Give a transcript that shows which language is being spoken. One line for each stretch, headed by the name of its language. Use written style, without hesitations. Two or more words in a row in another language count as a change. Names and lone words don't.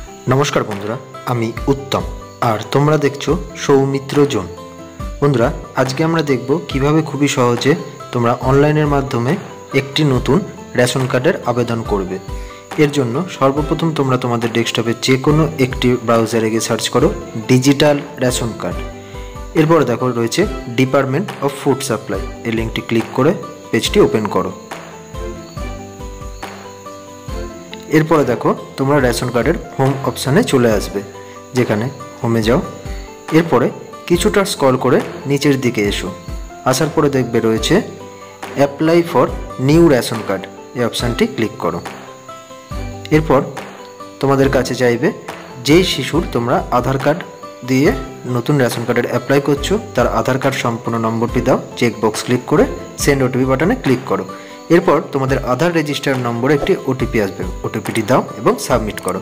Bangla: নমস্কার বন্ধুরা আমি উত্তম আর তোমরা দেখছ সৌমিত্র জোন। বন্ধুরা আজ কে আমরা দেখব কিভাবে খুবই সহজে তোমরা অনলাইনের মাধ্যমে একটি নতুন রেশন কার্ডের আবেদন করবে। এর জন্য সর্বপ্রথম তোমরা তোমাদের ডেস্কটপে যে কোনো একটি ব্রাউজারে গিয়ে সার্চ করো
English: digital ration card.
Bangla: এরপর দেখো রয়েছে
English: department of food supply,
Bangla: এ লিংকটি ক্লিক করে পেজটি ওপেন করো। এরপর দেখো তোমরা রেশন কার্ডের হোম অপশনে চলে আসবে, যেখানে হোমে যাও। এরপরে কিছুটা স্ক্রল করে নিচের দিকে এসো, আসার পরে দেখবে রয়েছে
English: apply for new ration card,
Bangla: এই অপশনটি ক্লিক করো। এরপর তোমাদের কাছে চাইবে যেই শিশুর তোমরা আধার কার্ড দিয়ে নতুন রেশন কার্ডের অ্যাপ্লাই করছো তার আধার কার্ড সম্পূর্ণ নম্বরটি দাও,
English: check box
Bangla: ক্লিক করে
English: send OTP
Bangla: বাটনে ক্লিক করো। এরপর তোমাদের আধার রেজিস্টার নম্বরে একটি ওটিপি আসবে, ওটিপিটি দাও এবং সাবমিট করো।